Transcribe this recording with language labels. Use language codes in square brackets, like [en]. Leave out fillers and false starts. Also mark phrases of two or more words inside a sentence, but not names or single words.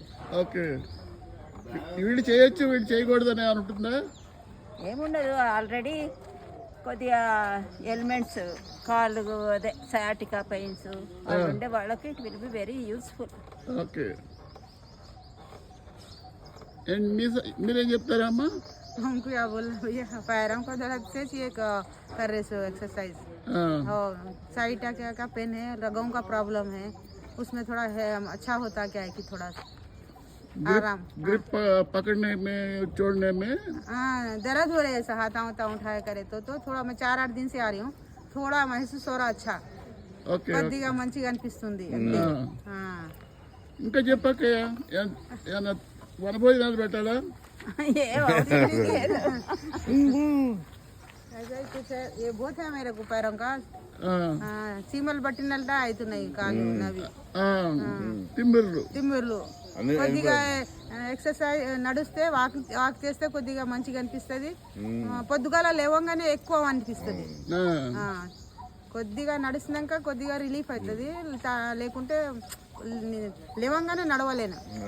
[te] ఓకే, వీళ్ళు చేయొచ్చు వీళ్ళు చేయకూడదని ఉంటుందా? ఏముండదు, ఆల్రెడీ కొద్దిగా ఎలిమెంట్స్ కాళ్ళు అదే [en] sciatica pains [te] ఉండే వాళ్ళకి [en] it will be very useful. [te] ఓకే, మీరేం చెప్తారమ్మా? [hi] हमको क्या बोलना भैया, पैरों का दर्द से ये कर रहे सो एक्सरसाइज। और साइड का पेन है, रगों का प्रॉब्लम है, उसमें थोड़ा है अच्छा होता क्या है कि थोड़ा आराम ग्रिप पकड़ने में छोड़ने में। हाँ, दर्द हो रहे हैं, हाथा उठाया करे तो थोड़ा मैं 4-8 दिन से आ रही हूँ, थोड़ा महसूस हो रहा अच्छा, [te] కొద్దిగా మంచిగా అనిపిస్తుంది. ఇంకా చెప్పకయ్యా, ఏమన్నా వనభోజనాలు పెట్టాలా? [hi] ऐसा ही कुछ है, ये बहुत है मेरे को पैरों का [te] చీమలు పట్టినట్టు అవుతున్నాయి కాళ్ళు నవి, తిమ్మిర్లు. కొద్దిగా ఎక్సర్సైజ్ నడిస్తే వాక్ చేస్తే కొద్దిగా మంచిగా అనిపిస్తుంది. పొద్దుగాల లేవంగానే ఎక్కువ అనిపిస్తుంది. కొద్దిగా నడిచినాక కొద్దిగా రిలీఫ్ అవుతుంది, లేకుంటే లేవంగానే నడవలేను.